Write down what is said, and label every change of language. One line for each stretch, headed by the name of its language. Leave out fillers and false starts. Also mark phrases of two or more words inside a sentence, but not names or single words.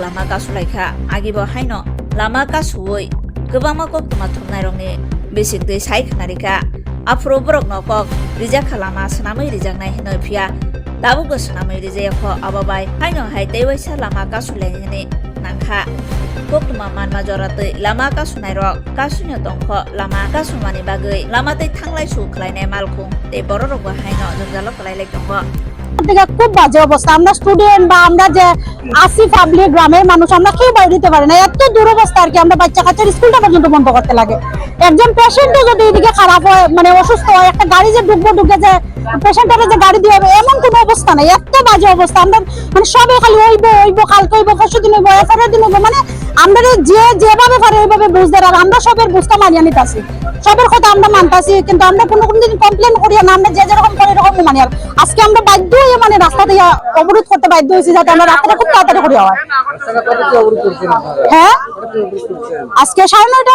Kok Borok: lama kasulaikha agibo haino lama kasuoi Gobangma koktoma thumnairokni besikdui saikhnarika Afro borok nokok rijak khalama sanamai rijaknai hinoi phia Dabu senamai rijayakho ababai haino hai teiwaisa lama kasulaini nangkha koktoma manma joratui lama kasunairok kasunya tongkho lama kasumani bagui lama tei thanglai su khlainai malkhung tei bororokbo haino jongjalo khlailai tongo
Bangla: থেকে খুব বাজে অবস্থা আমরা স্টুডেন্ট বা আমরা যে আসি পাবলিক গ্রামের মানুষ আমরা কেউ বাইরে দিতে পারি না এত দুরবস্থা আর কি আমরা বাচ্চা কাচ্চার স্কুলটা পর্যন্ত বন্ধ করতে লাগে একজন পেশেন্টও যদি এদিকে খারাপ হয় মানে অসুস্থ হয় একটা গাড়ি যে ঢুকে যে পেশেন্টের যে গাড়ি দিয়ে হবে এমন কোনো অবস্থা নাই এত বাজে অবস্থা আমরা মানে সবে খালি ওইব কালকে ওইব পরশু দিন ওইব এফআইআর দিন ওইব মানে আমরা যেভাবে পারে এইভাবে বুঝতে আর আমরা সবের বুঝতে মানিয়ে নিতেছি সবের কথা আমরা মানতাছি কিন্তু আমরা কোনো দিন কমপ্লেন করি না আমরা যে যেরকম করে এরকম মানি আর আজকে আমরা বাধ্য হয়ে মানে রাস্তা দিয়ে অবরোধ করতে বাধ্য হয়েছি যাতে আমরা রাস্তাটা খুব তাড়াতাড়ি করে হয় হ্যাঁ আজকে 9:30